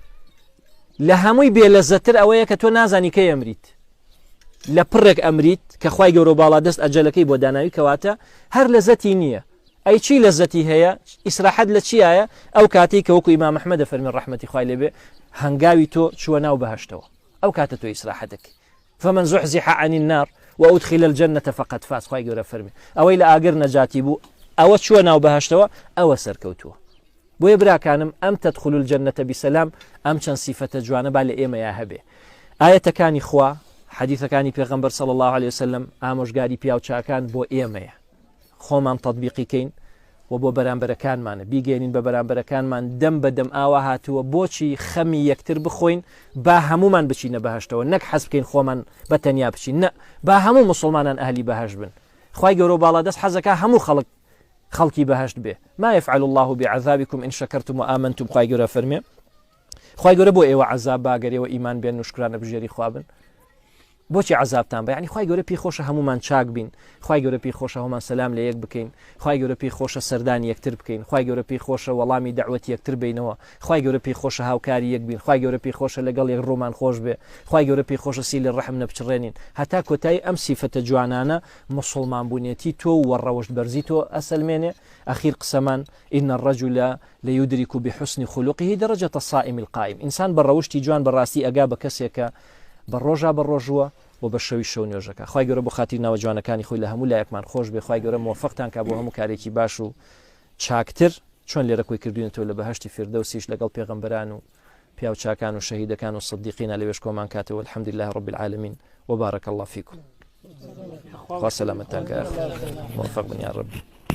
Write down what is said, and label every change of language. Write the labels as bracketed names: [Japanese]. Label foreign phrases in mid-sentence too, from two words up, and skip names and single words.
[Central Kurdish] لە هەمووی بێ لەزەتر ئەوەیە کە تۆ نازانی کەی ئەمریت لە پڕێک ئەمریت کە خوای گەورە باڵا دەست ئەجەلەکەی بۆ داناوی کەواتە هەر لەزەتی نییە ئەی چی لەزەتی هەیە ئیسراحەت لە چیایە ئەو کاتی کە وەکو ئیمام ئەحمەد فەرمی ڕەحمەتی خوای لێبێ هەنگاوی تۆ چووە ناو بەهەشتەوە ئەو کاتە تۆ ئیسراحەتەکەی [Arabic] فمن زحزح عن النار وأدخل الجنة فقد فاز [Central Kurdish] خوای گەورە فەرمی ئەوەی لە ئاگر نەجاتی بوو ئەوە چووە ناو بەهەشتەوە ئەوە سەرکەوتووە بۆیە براکانم ئەم [Arabic] تدخلوا الجنة بسلام [Central Kurdish] ئەم چەند سیفەتە جوانە با لە ئێمەیە هەبێ ئایەتەکانی خوا حەدیثەکانی پێغەمبەر [Arabic] صلی الله عليه وسلم [Central Kurdish] ئامۆژگاری پیاو چاکان بۆ ئێمەیە خۆمان تەطبیقیکەین و بۆ بەرامبەرەکانمانە بیگەێنین بە بەرامبەرەکانمان دەم بەدەم ئاوا هاتووە بۆچی خەمی یەکتر بخۆین با هەمومان بچینە بەهەشتەوە نەک حەز بکەین خۆمان بە تەنیا بچین نە با هەموو مسلمانان ئەهلی بەهەشت بن خوای گەورە باڵا دەست حەزەکە هەموو خەڵکی بەهەشت بێ [Arabic] ما يفعل الله بعذابكم إن شكرتم وآمنتم [Central Kurdish] خوای گەورە فەرمێ خوای گەورە بۆ ئێوە عەذاب باگەرەوە ئیمان بێن و شکرانە بژێری خوابن بۆچی عەذابتان بە یعنی خوای گەورە پێی خۆشە هەمومان چاک بین خوای گەورە پێی خۆشە هەمومان سەلام لە یەک بکەین خوای گەورە پێی خۆشە سەردانی یەکتر بکەین خوای گەورە پێی خۆشە وەڵامی دەعوەتی یەکتر بینەوە خوای گەورە پێی خۆشە هاوکاری یەک بین خوای گەورە پێی خۆشە لەگەڵ یەک ڕۆمان خۆش بێ خوای گەورە پێی خۆشە سیلی ڕەحم نەبچڕێنین هەتا کۆتایی ئەم سیفەتە جوانانە مسلمان بوونێتی تۆ و ڕەوشت بەرزی تۆ ئەسەلمێنێ ئەخیر قسەمان [Arabic] إن الرجل ليدرك بحسن خلقه درجة الصائم القائم [Central Kurdish] إنسان بەڕەوشتی جوان بەڕاستی ئەگا بە کەسێکە بە ڕۆژا بە ڕۆژووە و بە شەوی شەو نوێژەکە خوای گەورە بۆ خاتی ناوە جوانەکانی خۆی لە هەموو لایەکمان خۆش بێ خوای گەورە موفقتان کا بۆ هەموو کارێکی باش و چاکتر چۆن لێرە کۆی کردوینەوە لە بەهەشتی فردەوسیش لەگەڵ پێغەمبەران و پیاو چاکان و شەهیدەکان و صدیقینە لەوێش کۆمان کاتەوە [Arabic] الحەمدلله رب العالمین وبارك الله فيكم [Central Kurdish] خوا سەلامەتتان کە موفق بن یا رب